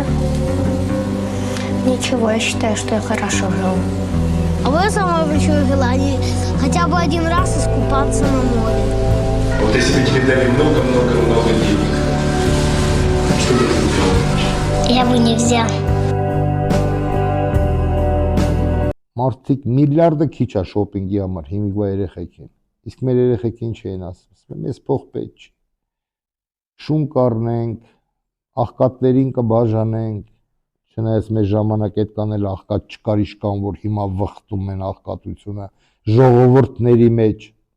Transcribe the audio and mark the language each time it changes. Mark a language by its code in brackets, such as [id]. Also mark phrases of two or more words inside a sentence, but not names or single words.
[ru] Ничего, я считаю, что я хорошо жил. А мое самое большое желание — хотя бы один раз искупаться на море. Вот если бы тебе дали много-много-много денег, что бы ты сделал? Я бы не взял. [hy] Մարդիկ միլիարդը քիչ է շոփինգի համար, հիմիկվա երեխեքին։ Իսկ մեր երեխեքին չեն ասում, մեզ փող պետք չի։ Շուն կառնենք, աղքատներին կբաժանենք, չնայած մեր ժամանակ այդքան էլ աղքատ չկար իշքան, որ հիմա վխտում են աղքատությունը ժողովուրդների մեջ։